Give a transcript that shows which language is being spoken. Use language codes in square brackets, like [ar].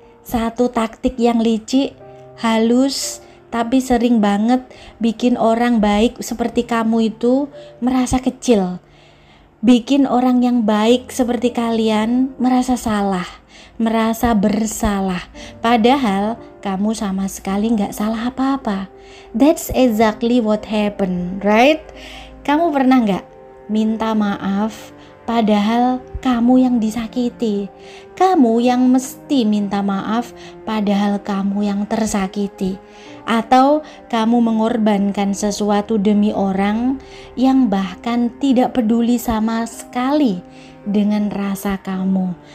[id] Satu taktik yang licik, halus, tapi sering banget bikin orang baik seperti kamu itu merasa kecil. Bikin orang yang baik seperti kalian merasa salah, merasa bersalah. Padahal kamu sama sekali gak salah apa-apa. [en] That's exactly what happened, right? [id] Kamu pernah gak minta maaf padahal kamu yang disakiti? Kamu yang mesti minta maaf padahal kamu yang tersakiti. Atau kamu mengorbankan sesuatu demi orang yang bahkan tidak peduli sama sekali dengan rasa kamu.